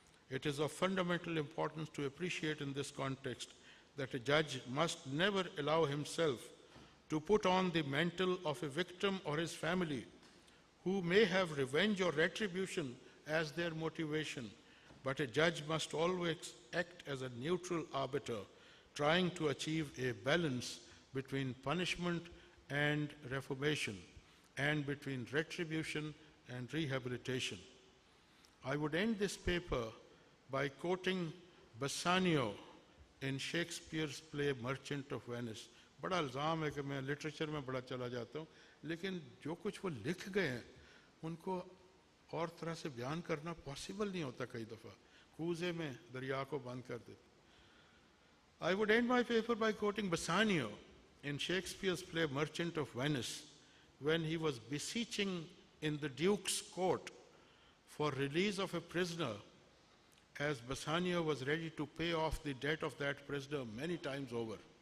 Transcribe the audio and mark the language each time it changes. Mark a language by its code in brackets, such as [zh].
[en] It is of fundamental importance to appreciate in this context that a judge must never allow himself to put on the mantle of a victim or his family who may have revenge or retribution as their motivation, but a judge must always act as a neutral arbiter, trying to achieve a balance between punishment and reformation, and between retribution and rehabilitation. I would end this paper by quoting Bassanio in Shakespeare's play Merchant of Venice. [hi] बड़ा इल्ज़ाम है कि मैं literature में बड़ा चला जाता हूँ, लेकिन जो कुछ वो लिख गए हैं उनको और तरह से बयान करना पॉसिबल नहीं होता कई दफ़ा, कूज़े में दरिया को बंद कर देते. [en] I would end my paper by quoting Bassanio in Shakespeare's play Merchant of Venice, when he was beseeching in the Duke's court for release of a prisoner, as Bassanio was ready to pay off the debt of that prisoner many times over.